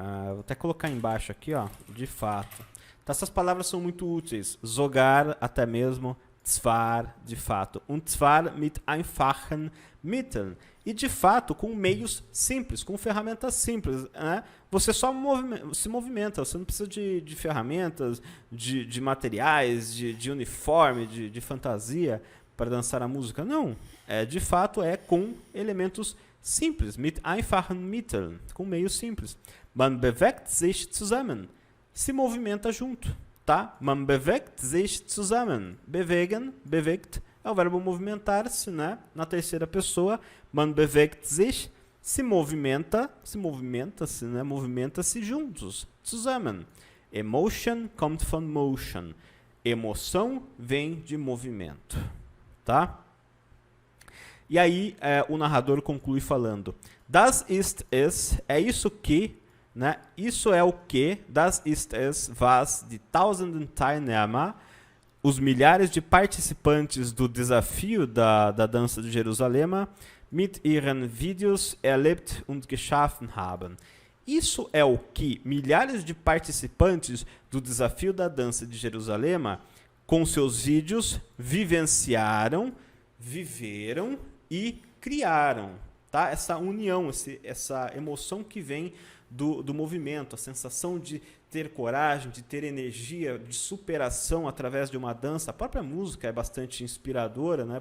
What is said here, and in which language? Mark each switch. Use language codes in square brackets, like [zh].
[pt] Vou até colocar embaixo aqui, ó, de fato. Então, essas palavras são muito úteis. [de] Sogar, [pt] até mesmo, zwar, de fato. [de] Und zwar mit einfachen Mitteln. [pt] E, de fato, com meios simples, com ferramentas simples, né? Você só se movimenta, você não precisa de ferramentas, de materiais, de uniforme, de fantasia para dançar a música. Não, de fato é com elementos simples, [de] mit einfachen Mitteln, [pt] com meios simples. [de] Man bewegt sich zusammen, [pt] se movimenta junto, [de] tá? Man bewegt sich zusammen, bewegen, bewegt, [pt] é o verbo movimentar-se, [de] né? [pt] Na terceira pessoa, [de] man bewegt sich, [pt] se movimenta-se, né? Movimenta-se juntos, [de] zusammen. Emotion kommt von motion. [pt] Emoção vem de movimento, tá? E aí o narrador conclui falando: [de] Das ist es, [pt] é isso que, né? Isso é o que, [de] das ist es, was die tausenden Teilnehmer, [pt] os milhares de participantes do desafio da dança de Jerusalém, [de] mit ihren Videos erlebt und geschaffen haben. [pt] Isso é o que milhares de participantes do desafio da dança de Jerusalém, com seus vídeos, vivenciaram, viveram e criaram, tá? Essa união, essa emoção que vem do movimento, a sensação de ter coragem, de ter energia, de superação através de uma dança. A própria música é bastante inspiradora, né?